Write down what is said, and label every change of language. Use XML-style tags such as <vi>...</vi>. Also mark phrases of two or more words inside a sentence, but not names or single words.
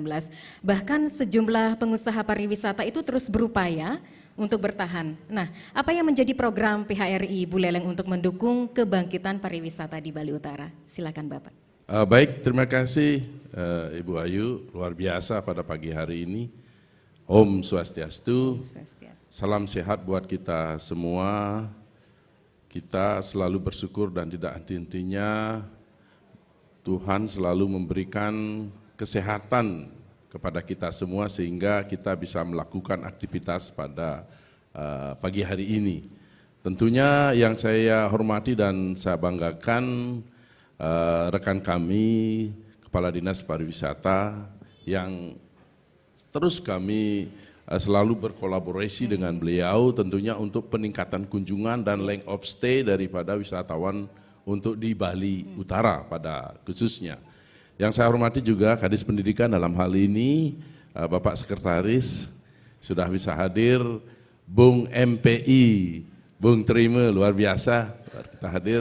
<id>Bahkan sejumlah pengusaha pariwisata itu terus berupaya untuk bertahan. Nah, apa yang menjadi program PHRI Buleleng untuk mendukung kebangkitan pariwisata di Bali Utara? Silakan Bapak. Baik, terima kasih Ibu Ayu, luar biasa pada pagi hari ini. Om Swastiastu, salam sehat buat kita semua. Kita selalu bersyukur dan tidak henti-hentinya Tuhan selalu memberikan kesehatan kepada kita semua sehingga kita bisa melakukan aktivitas pada pagi hari ini. Tentunya yang saya hormati dan saya banggakan rekan kami, Kepala Dinas Pariwisata yang terus kami selalu berkolaborasi dengan beliau tentunya untuk peningkatan kunjungan dan</id> <en>length of stay</en> <id>daripada wisatawan untuk di Bali Utara pada khususnya. Yang saya hormati juga Kadis Pendidikan dalam hal ini, Bapak Sekretaris sudah bisa hadir, Bung MPI, Bung Terima luar biasa kita hadir.</id>